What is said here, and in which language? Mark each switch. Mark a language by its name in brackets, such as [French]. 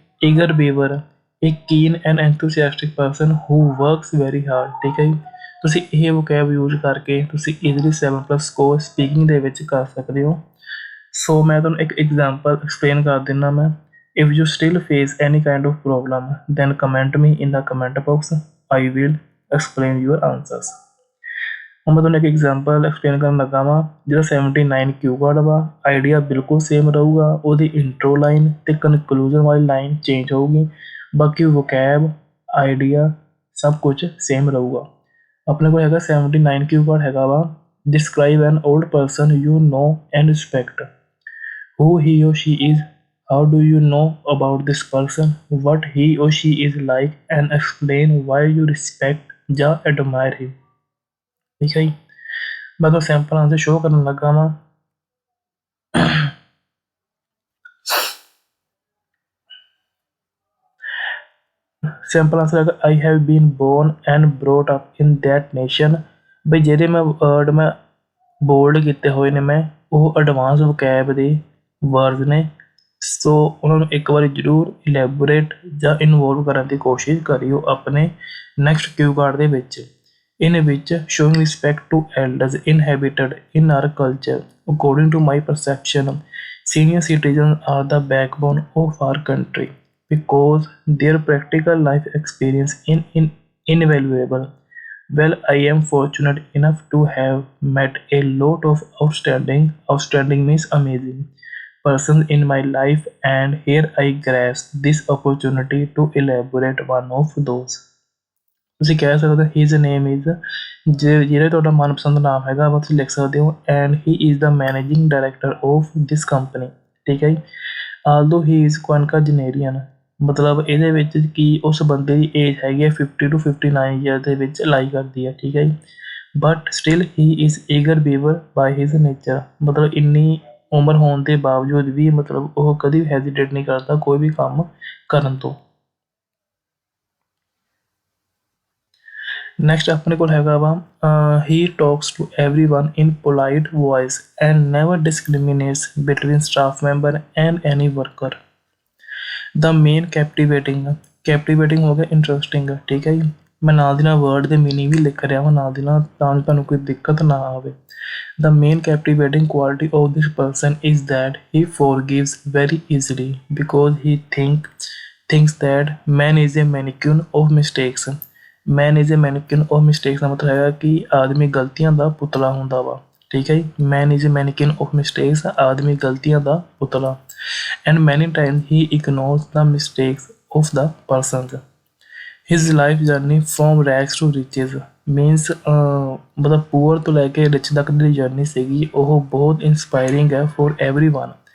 [English] eager beaver, a keen and enthusiastic person who works very hard। [Hindi] ठीक है। [Punjabi] ਤੁਸੀਂ ਇਹ ਵੋਕੈਬ ਯੂਜ਼ ਕਰਕੇ ਤੁਸੀਂ ਈਜ਼ਲੀ 7+ ਸਕੋਰ ਸਪੀਕਿੰਗ ਦੇ ਵਿੱਚ ਕਰ ਸਕਦੇ ਹੋ। ਸੋ ਮੈਂ ਤੁਹਾਨੂੰ ਇੱਕ ਐਗਜ਼ਾਮਪਲ ਐਕਸਪਲੇਨ ਕਰ ਦਿੰਦਾ ਮੈਂ। [English] if you still face any kind of problem then comment me in the comment box, I will explain your answers। [Punjabi] ਹੁਣ ਮੈਂ ਤੁਹਾਨੂੰ ਇੱਕ ਐਗਜ਼ਾਮਪਲ ਐਕਸਪਲੇਨ ਕਰਨ ਲੱਗਾ ਵਾਂ ਜਿਹੜਾ 79 ਕਿਊ ਕਾਰਡ ਵਾ। ਆਈਡੀਆ ਬਿਲਕੁਲ ਸੇਮ ਰਹੂਗਾ, ਉਹਦੀ ਇੰਟਰੋ ਲਾਈਨ ਅਤੇ ਕਨਕਲੂਜਨ ਵਾਲੀ ਲਾਈਨ ਚੇਂਜ ਹੋਊਗੀ, ਬਾਕੀ ਵੋਕੈਬ ਆਈਡੀਆ ਸਭ ਕੁਝ ਸੇਮ ਰਹੂਗਾ। ਆਪਣੇ ਕੋਲ ਹੈਗਾ 79 ਕਿਊ ਕਾਰਡ ਹੈਗਾ ਵਾ [English] describe an old person you know and respect, who he or she is, how do you know about this person, what he or she is like and explain why you respect [Punjabi] ਜਾਂ [English] admire him। [Punjabi] ਠੀਕ ਹੈ ਜੀ। ਮੈਂ ਤੁਹਾਨੂੰ sample answer show ਕਰਨ ਲੱਗਾ ਵਾਂ। Sample answer ਹੈਗਾ [English] I have been born and brought up in that nation [Punjabi] ਬਈ ਜਿਹੜੇ ਮੈਂ ਵਰਡ ਮੈਂ ਬੋਲਡ ਕੀਤੇ ਹੋਏ ਨੇ ਮੈਂ ਉਹ ਐਡਵਾਂਸ ਵੋਕੈਬ ਦੇ ਵਰਡ ਨੇ। ਸੋ ਉਹਨਾਂ ਨੂੰ ਇੱਕ ਵਾਰੀ ਜ਼ਰੂਰ ਇਲੈਬੋਰੇਟ ਜਾਂ ਇਨਵੋਲਵ ਕਰਨ ਦੀ ਕੋਸ਼ਿਸ਼ ਕਰਿਓ ਆਪਣੇ ਨੈਕਸਟ ਕਿਊ ਕਾਰਡ ਦੇ ਵਿੱਚ। [English] in which showing respect to elders inhabited in our culture. According to my perception, senior citizens are the backbone of our country because their practical life experience is invaluable. Well, I am fortunate enough to have met a lot of outstanding means amazing persons in my life, and here I grasp this opportunity to elaborate one of those. [Punjabi] ਤੁਸੀਂ ਕਹਿ ਸਕਦੇ ਹੋ [English] his name is, [Punjabi] ਜਿਹੜਾ ਤੁਹਾਡਾ ਮਨਪਸੰਦ ਨਾਮ ਹੈਗਾ ਵਾ ਤੁਸੀਂ ਲਿਖ ਸਕਦੇ ਹੋ, [English] And he is the managing director of this company. [Punjabi] ਠੀਕ ਹੈ ਜੀ। ਆਲਦੋ ਹੀ ਇਜ਼ ਕੁਇਨਕਾਜਨੇਰੀਅਨ, ਮਤਲਬ ਇਹਦੇ ਵਿੱਚ ਕੀ ਉਸ ਬੰਦੇ ਦੀ ਏਜ ਹੈਗੀ ਹੈ 50 to 59 ਈਅਰ ਦੇ ਵਿੱਚ ਲਾਈ ਕਰਦੀ ਹੈ। ਠੀਕ ਹੈ ਜੀ। [English] but still he is eager beaver by his nature, [Punjabi] ਮਤਲਬ ਇੰਨੀ ਉਮਰ ਹੋਣ ਦੇ ਬਾਵਜੂਦ ਵੀ ਮਤਲਬ ਉਹ ਕਦੀ ਵੀ ਹੈਜ਼ੀਟੇਟ ਨਹੀਂ ਕਰਦਾ ਕੋਈ ਵੀ ਕੰਮ ਕਰਨ ਤੋਂ। ਨੈਕਸਟ ਆਪਣੇ ਕੋਲ ਹੈਗਾ ਵਾ [English] He talks to everyone in polite voice and never discriminates between staff member and any worker. [Punjabi] ਦਾ main ਕੈਪਟੀਵੇਟਿੰਗ ਹੋ ਗਿਆ ਇੰਟਰਸਟਿੰਗ। ਠੀਕ ਹੈ ਜੀ। ਮੈਂ ਨਾਲ ਦੀ ਨਾਲ ਵਰਡ ਦੇ ਮੀਨਿੰਗ ਵੀ ਲਿਖ ਰਿਹਾ ਵਾਂ ਨਾਲ ਦੀ ਨਾਲ ਤਾਂ ਜੋ ਤੁਹਾਨੂੰ ਕੋਈ ਦਿੱਕਤ ਨਾ ਆਵੇ। [English] The main captivating quality of this person is that he forgives very easily because he thinks that man is a mannequin of mistakes. Man is a mannequin of mistakes [Punjabi] ਦਾ ਮਤਲਬ ਹੈਗਾ ਕਿ ਆਦਮੀ ਗਲਤੀਆਂ ਦਾ ਪੁਤਲਾ ਹੁੰਦਾ ਵਾ। ਠੀਕ ਹੈ ਜੀ। [English] Man is a mannequin of mistakes, [Punjabi] ਆਦਮੀ ਗਲਤੀਆਂ ਦਾ ਪੁਤਲਾ। [English] And many times he ignores the mistakes of the persons. His life journey from rags to riches means [Punjabi] ਮਤਲਬ ਪੂਅਰ ਤੋਂ ਲੈ ਕੇ ਰਿਚ ਤੱਕ ਦੀ ਜਰਨੀ ਸੀਗੀ ਉਹ ਬਹੁਤ ਇੰਸਪਾਇਰਿੰਗ ਹੈ [English] for everyone.